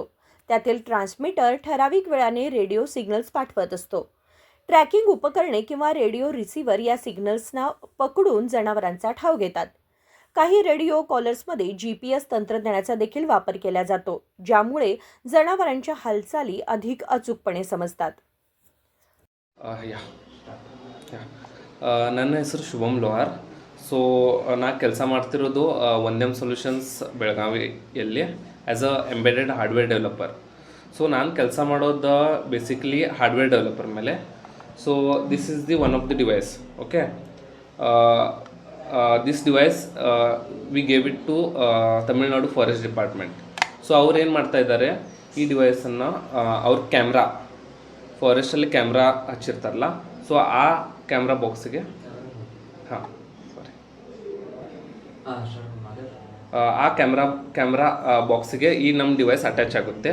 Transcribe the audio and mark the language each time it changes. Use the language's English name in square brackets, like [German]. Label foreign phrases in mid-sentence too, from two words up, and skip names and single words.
[Marathi] त्यातील ट्रान्समीटर ठराविक वेळाने रेडिओ सिग्नल्स पाठवत असतो. ट्रॅकिंग उपकरणे किंवा रेडिओ रिसीव्हर या सिग्नल्सना पकडून जनावरांचा ठाव घेतात. काही रेडिओ कॉलर्समध्ये GPS तंत्रज्ञानाचा देखील वापर केला जातो, ज्यामुळे जनावरांच्या हालचाली अधिक अचूकपणे समजतात. [Kannada] ನನ್ನ ಹೆಸರು ಶುಭಮ್ ಲೋಹಾರ್. ಸೊ ನಾ ಕೆಲಸ ಮಾಡ್ತಿರೋದು ವಂದ್ಯಂ ಸೊಲ್ಯೂಷನ್ಸ್ ಬೆಳಗಾವಿಯಲ್ಲಿ [English] as a embedded hardware developer. [Kannada] ಸೊ ನಾನು ಕೆಲಸ ಮಾಡೋದು ಬೇಸಿಕಲಿ [English] hardware developer [Kannada] ಮೇಲೆ. [English] So this is the one of the device. Okay, this device we gave it to Tamil Nadu Forest Department. [Kannada] ಸೊ ಅವ್ರು ಏನು ಮಾಡ್ತಾ ಇದ್ದಾರೆ, ಈ ಡಿವೈಸನ್ನು ಅವ್ರ ಕ್ಯಾಮ್ರಾ, ಫಾರೆಸ್ಟಲ್ಲಿ ಕ್ಯಾಮ್ರಾ ಹಚ್ಚಿರ್ತಾರಲ್ಲ, ಸೊ ಆ ಕ್ಯಾಮ್ರಾ ಬಾಕ್ಸಿಗೆ ಆ ಕ್ಯಾಮ್ರಾ ಬಾಕ್ಸಿಗೆ ಈ ನಮ್ಮ [English] device attach [Kannada] ಆಗುತ್ತೆ.